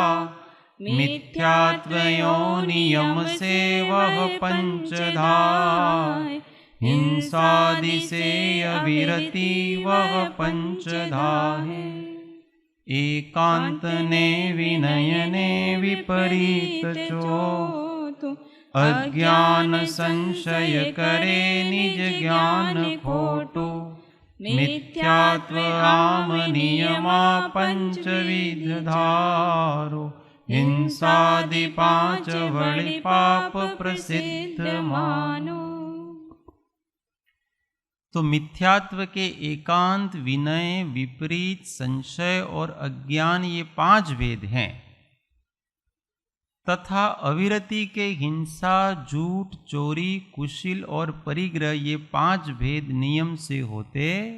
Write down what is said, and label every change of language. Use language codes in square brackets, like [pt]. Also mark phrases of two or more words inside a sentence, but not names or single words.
[hi] मिथ्यात्वयो नियम से वह पंचधाय हिंसादि से अविरति वह पंचधाय। [gu] એકાંત ને વિનય ને વિપરીત ચોથો અજ્ઞાન સંશય કરે નિજ જ્ઞાન ખોટો। મિથ્યાત્વ આમ નિયમા પંચવિધ ધારો હિંસાદિ પાંચ વળિ પાપ પ્રસિદ્ધ માનો। [hi] तो मिथ्यात्व के एकांत, विनय, विपरीत, संशय और अज्ञान ये 5 भेद हैं, तथा अविरति के हिंसा, झूठ, चोरी, कुशील और परिग्रह ये 5 भेद नियम से होते।